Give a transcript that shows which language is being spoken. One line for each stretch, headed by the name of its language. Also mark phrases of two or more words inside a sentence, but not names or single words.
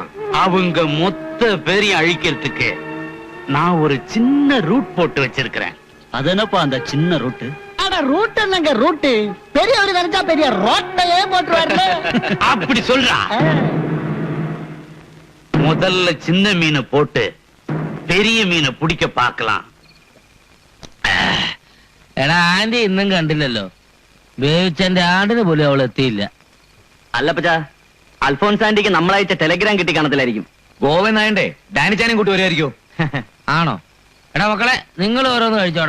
Tamil: அவங்க மொத்த பேரையும் அழிக்கிறதுக்கு நான் ஒரு சின்ன ரூட் போட்டு வச்சிருக்கிறேன். அது என்னப்பா அந்த சின்ன ரூட்டு? அட ரூட் என்னங்க ரூட்டு? பெரியவர் நினைச்சா பெரிய ரோட்டையே போட்டுருவாரு. அப்படி சொல்றா. முதல்ல சின்ன மீனை போட்டு பெரிய மீனை பிடிக்க பார்க்கலாம்.
Malayalam: എടാ ആന്റി ഇന്നും കണ്ടില്ലല്ലോ. വേവിച്ചെന്റെ ആടിന് പോലും അവൾ എത്തിയില്ല. അല്ല പച്ചാ, അൽഫോൻസ് ആന്റിക്ക് നമ്മളയച്ച ടെലഗ്രാം കിട്ടി കാണത്തില്ലായിരിക്കും. ഗോവൻ നായണ്ടേ ഡാനിച്ചാനും കൂട്ടി വരുമായിരിക്കും. ആണോ? എടാ മക്കളെ, നിങ്ങൾ ഓരോന്ന് കഴിച്ചോടാ.